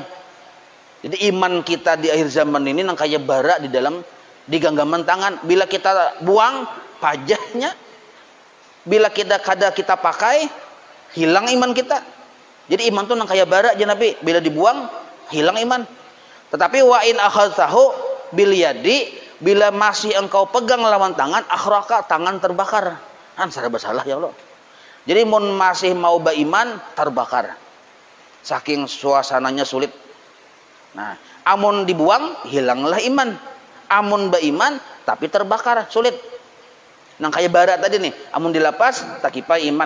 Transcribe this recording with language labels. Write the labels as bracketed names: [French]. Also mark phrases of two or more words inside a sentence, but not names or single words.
[Banjar] Jadi iman kita di akhir zaman ini nang kaya bara di genggaman tangan. Bila kita buang pajahnya, bila kita pakai, hilang iman kita. Jadi iman tuh nang kaya bara aja Nabi. Bila dibuang, hilang iman. [Arabic] Tetapi وإن أخذته باليد, [Banjar] bila masih engkau pegang lawan tangan, akhraka, tangan terbakar. Serba salah ya Allah. Jadi mun masih mau beriman, terbakar. Saking suasananya sulit. Nah, amun dibuang, hilanglah iman. Amun beriman, tapi terbakar, sulit. Nang kaya bara tadi nih, amun dilepas, takipai iman.